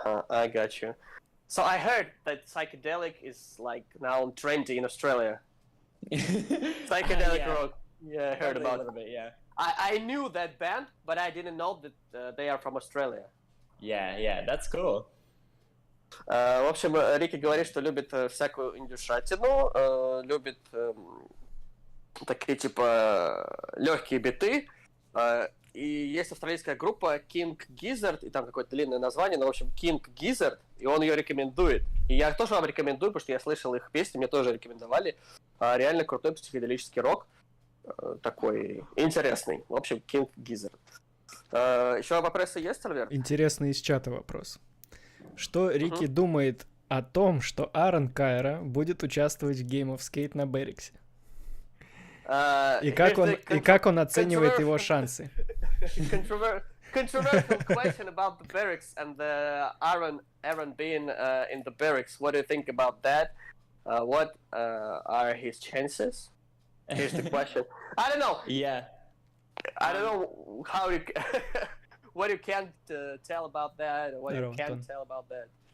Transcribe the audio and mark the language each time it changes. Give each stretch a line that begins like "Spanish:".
English: I got you. So I heard that psychedelic is like now trendy in Australia. Psychedelic rock. Yeah, I heard about it. A little bit, yeah. I knew that band, but I didn't know that they are from Australia. Yeah, that's cool.
Russian: В общем, Рики говорит, что любит всякую индюшатину, любит такие типа легкие биты. И есть австралийская группа King Gizzard, и там какое-то длинное название, но в общем King Gizzard, и он ее рекомендует. И я тоже вам рекомендую, потому что я слышал их песни, мне тоже рекомендовали. Реально крутой психоделический рок, такой интересный. В общем, King Gizzard. Еще вопросы есть, Альберт? Интересный из чата вопрос. Что Рики думает о том, что Аарон Кайра будет участвовать в Game of Skate на Берриксе? И как он оценивает его шансы?
English: Controversial question about the barracks and the Aaron being in the barracks. What do you think about that? What are his chances? Here's the question. I don't know. Yeah. I don't know how you what you can tell about that, or what you can't tell about that.